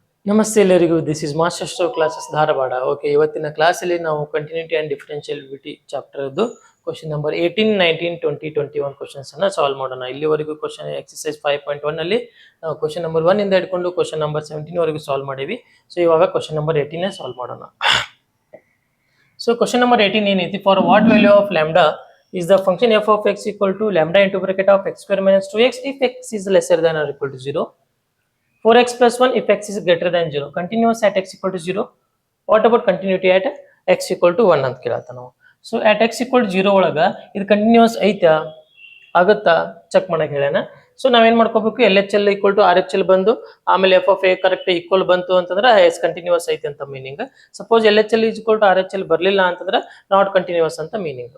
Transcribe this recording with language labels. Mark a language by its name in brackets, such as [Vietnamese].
[Kannada] ನಮಸ್ತೆ ಎಲ್ಲರಿಗೂ, [English] This is master ಸ್ಟೋ classes Dharwad. [Kannada] Okay, ಇವತ್ತಿನ ಕ್ಲಾಸಲ್ಲಿ ನಾವು continuity and differentiability ಚಾಪ್ಟರ್ದು question number 18, 19, 20, 21 ಕ್ವಶನ್ಸನ್ನು solve ಮಾಡೋಣ. ಇಲ್ಲಿವರೆಗೂ ಕ್ವಶನ್ ಎಕ್ಸಸೈಸ್ 5.1 ನಾವು ಕ್ವಶನ್ ನಂಬರ್ 1 ಇಂದ ಹಿಡ್ಕೊಂಡು ಕ್ವಶನ್ ನಂಬರ್ 17 ವರೆಗೂ ಸಾಲ್ವ್ ಮಾಡೀವಿ. ಸೊ ಇವಾಗ ಕ್ವಶನ್ ನಂಬರ್ 18 ಸಾಲ್ವ್ ಮಾಡೋಣ. ಸೊ ಕ್ವಶನ್ ನಂಬರ್ 18 ಏನೈತಿ? [English] For what value of lambda is the function f of x equal to lambda into bracket of x square minus 2x if x is lesser than or equal to 0. 4x plus 1 if x is greater than 0. Continuous at x equal to 0. What about continuity at x equal to 1 [Kannada] ಅಂತ ಕೇಳತ್ತ ನಾವು. So [English] at x equal to 0 [Kannada] ಒಳಗ ಇದು continuous ಐತಾ ಆಗುತ್ತಾ check ಮಾಡಕ್ಕೆ ಹೇಳ್ಯಾನ. So ನಾವೇನ್ ಮಾಡ್ಕೋಬೇಕು, L H L equal to R H L ಬಂದು ಆಮೇಲೆ F of A correct equal ಬಂತು ಅಂತಂದ್ರೆ ಎಸ್ ಕಂಟಿನ್ಯೂಸ್ ಐತೆ ಅಂತ meaning. Suppose L H L equal to R H L ಬರಲಿಲ್ಲ ಅಂತಂದ್ರೆ ನಾಟ್ ಕಂಟಿನ್ಯೂಸ್ ಅಂತ ಮೀನಿಂಗ್.